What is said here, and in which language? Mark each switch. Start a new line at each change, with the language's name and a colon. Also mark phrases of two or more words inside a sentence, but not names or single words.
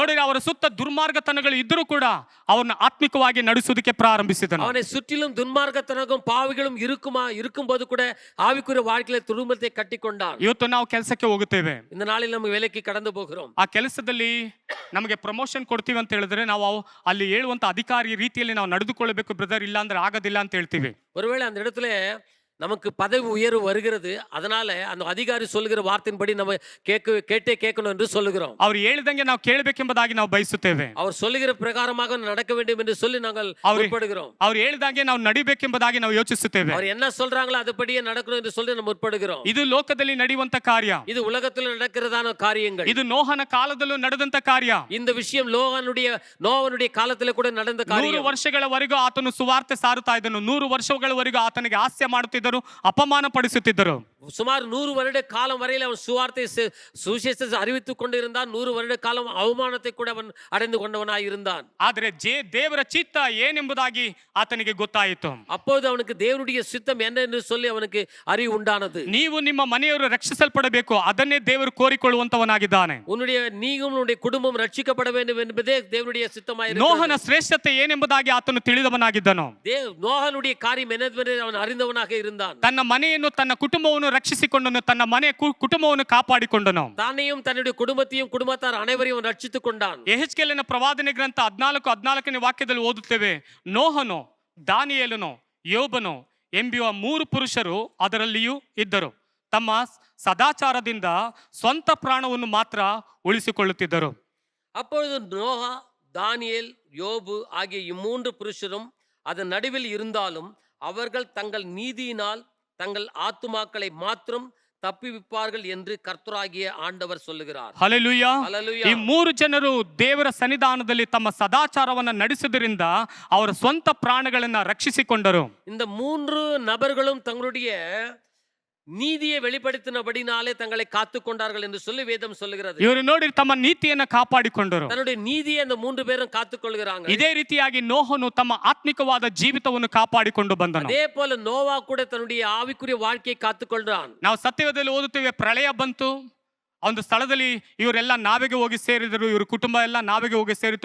Kannada: ನೋಡಿ, ಅವರ ಸುತ್ತ ದುರ್ಮಾರ್ಗತನಗಳು ಇದ್ದರೂ ಕೂಡ ಅವರನ್ನು ಆತ್ಮಿಕವಾಗಿ ನಡೆಸುವುದಕ್ಕೆ ಪ್ರಾರಂಭಿಸಿದನು.
Tamil: அவனை சுற்றிலும் துன்மார்க்கத்தனமும் பாவிகளும் இருக்கும்போது கூட ஆவிக்குரிய வாழ்க்கையில குடும்பத்தை கட்டிக்கொண்டான்.
Kannada: ಇವತ್ತು ನಾವು ಕೆಲಸಕ್ಕೆ ಹೋಗುತ್ತೇವೆ,
Tamil: இந்த நாளில் நம்ம வேலைக்கு கடந்து போகிறோம்.
Kannada: ಆ ಕೆಲಸದಲ್ಲಿ ನಮಗೆ ಪ್ರಮೋಷನ್ ಕೊಡ್ತೀವಿ ಅಂತ ಹೇಳಿದ್ರೆ ನಾವು ಅಲ್ಲಿ ಹೇಳುವಂತ ಅಧಿಕಾರಿ ರೀತಿಯಲ್ಲಿ ನಾವು ನಡೆದುಕೊಳ್ಳಬೇಕು ಬ್ರದರ್, ಇಲ್ಲ ಅಂದ್ರೆ ಆಗೋದಿಲ್ಲ ಅಂತ ಹೇಳ್ತೀವಿ.
Tamil: ஒருவேளை அந்த இடத்துல நமக்கு பதவி உயர்வு வருகிறது, அதனால அந்த அதிகாரி சொல்லுகிற வார்த்தையின்படி நம்ம கேட்டே கேட்கணும் என்று சொல்லுகிறோம்.
Kannada: ಅವ್ರು ಹೇಳಿದಂಗೆ ನಾವು ಕೇಳಬೇಕೆಂಬುದಾಗಿ ನಾವು ಬಯಸುತ್ತೇವೆ.
Tamil: அவர் சொல்லுகிற பிரகாரமாக நடக்க வேண்டும் என்று சொல்லி நாங்கள் முற்படுகிறோம்.
Kannada: ಅವ್ರು ಹೇಳಿದಂಗೆ ನಾವು ನಡಿಬೇಕೆಂಬುದಾಗಿ ನಾವು ಯೋಚಿಸುತ್ತೇವೆ.
Tamil: அவர் என்ன சொல்றாங்களோ அதுபடியே நடக்கணும் என்று சொல்லி நம்ம முற்படுகிறோம்.
Kannada: ಇದು ಲೋಕದಲ್ಲಿ ನಡೆಯುವಂತ ಕಾರ್ಯ.
Tamil: இது உலகத்தில் நடக்கிறதான காரியங்கள்.
Kannada: ಇದು ನೋಹನ ಕಾಲದಲ್ಲೂ ನಡೆದಂತ ಕಾರ್ಯ.
Tamil: இந்த விஷயம் நோவனுடைய காலத்திலே கூட நடந்த 100 காரியம்.
Kannada: ವರ್ಷಗಳವರೆಗೂ ಆತನು ಸುವಾರ್ತೆ ಸಾರುತ್ತಾ ಇದ್ದನು. 100 ವರ್ಷಗಳವರೆಗೂ ಆತನಿಗೆ ಹಾಸ್ಯ ಮಾಡುತ್ತಿದ್ದರು, ಅಪಮಾನ ಪಡಿಸುತ್ತಿದ್ದರು.
Tamil: சுமார் 100 வருட காலம் வரையில் அவன் சுவார்த்தை சுவிசேஷத்தை அறிவித்துக் கொண்டிருந்தான். 100 வருட காலம் அவமானத்தை கூட அவன் அடைந்து கொண்டவனாய் இருந்தான்.
Kannada: ಆದರೆ ದೇವರ ಚಿತ್ತ ಏನೆಂಬುದಾಗಿ ಆತನಿಗೆ ಗೊತ್ತಾಯಿತು.
Tamil: அப்போது அவனுக்கு தேவனுடைய சித்தம் என்ன என்று சொல்லி அவனுக்கு அறிவு உண்டானது.
Kannada: ನೀವು ನಿಮ್ಮ ಮನೆಯವರು ರಕ್ಷಿಸಲ್ಪಡಬೇಕು, ಅದನ್ನೇ ದೇವರು ಕೋರಿಕೊಳ್ಳುವಂತವನಾಗಿದ್ದಾನೆ.
Tamil: நீயும் உன்னுடைய குடும்பம் ரட்சிக்கப்பட வேண்டும் என்பதே தேவனுடைய சித்தமாய் இருக்கிறது.
Kannada: ನೋಹನ ಶ್ರೇಷ್ಠತೆ ಏನೆಂಬುದಾಗಿ ಆತನು ತಿಳಿದವನಾಗಿದ್ದನು.
Tamil: நோகனுடைய காரியம் என்னவென்று ಅವನು அறிந்தவனாக இருந்தான்.
Kannada: ತನ್ನ ಮನೆಯನ್ನು ತನ್ನ ಕುಟುಂಬವನ್ನು ರಕ್ಷಿಸಿಕೊಂಡನು, ತನ್ನ ಮನೆ ಕುಟುಂಬವನ್ನು ಕಾಪಾಡಿಕೊಂಡನು.
Tamil: தானையும் தன்னுடைய குடும்பத்தையும் குடும்பத்தார் அனைவரையும் ரட்சித்துக் கொண்டான்.
Kannada: ಯೆಹೆಜ್ಕೇಲನ ಪ್ರವಾದನೆ ಗ್ರಂಥ 14:14ನೇ ವಾಕ್ಯದಲ್ಲಿ ಓದುತ್ತೇವೆ, ನೋಹನು, ದಾನಿಯೇಲನು, ಯೋಬನು ಎಂಬುವ 3 ಪುರುಷರು ಅದರಲ್ಲಿಯೂ ಇದ್ದರು. ತಮ್ಮ ಸದಾಚಾರದಿಂದ ಸ್ವಂತ ಪ್ರಾಣವನ್ನು ಮಾತ್ರ ಉಳಿಸಿಕೊಳ್ಳುತ್ತಿದ್ದರು.
Tamil: அப்பொழுது நோகா, தானியேல், யோபு ஆகிய இம்மூன்று புருஷரும் அதன் நடுவில் இருந்தாலும் அவர்கள் தங்கள் நீதியினால் தங்கள் ஆத்துமாக்களை மாத்திரம் ತಪ್ಪಿವಿಪ್ಪಾர்கள் என்று கர்த்தராகிய ஆண்டவர் சொல்லுகிறார்.
Kannada: ಹಲ್ಲೆಲೂಯಾ. ಹಲ್ಲೆಲೂಯಾ. ಈ 3 ಜನರು ದೇವರ ಸನ್ನಿಧಾನದಲ್ಲಿ ತಮ್ಮ ಸದಾಚಾರವನ್ನು ನಡೆಸುವುದರಿಂದ ಅವರ ಸ್ವಂತ ಪ್ರಾಣಗಳನ್ನು ರಕ್ಷಿಸಿಕೊಂಡರು.
Tamil: இந்த 3 நபர்களும் தங்களுடைய நீதியை வெளிப்படுத்தினபடினாலே தங்களை காத்துக் கொண்டார்கள் என்று சொல்லி வேதம் சொல்லுகிறது.
Kannada: ಇವರು ನೋಡಿ ತಮ್ಮ ನೀತಿಯನ್ನು ಕಾಪಾಡಿಕೊಂಡರು.
Tamil: தன்னுடைய நீதியை அந்த 3 பேரும் காத்துக்கொள்கிறாங்க.
Kannada: ಇದೇ ರೀತಿಯಾಗಿ ನೋಹನು ತಮ್ಮ ಆತ್ಮಿಕವಾದ ಜೀವಿತವನ್ನು ಕಾಪಾಡಿಕೊಂಡು ಬಂದನು.
Tamil: அதே போல நோவா கூட தன்னுடைய ஆவிக்குரிய வாழ்க்கையை காத்துக்கொள்றான்.
Kannada: ನಾವು ಸತ್ಯವೇದದಲ್ಲಿ ಓದುತ್ತೇವೆ, ಪ್ರಳಯ ಬಂತು, ಒಂದು ಸ್ಥಳದಲ್ಲಿ ಇವರೆಲ್ಲ ನಾವೆಗೆ ಹೋಗಿ ಸೇರಿದರು, ಇವ್ರ ಕುಟುಂಬ ಎಲ್ಲ ನಾವೆಗೆ ಹೋಗಿ ಸೇರಿತು.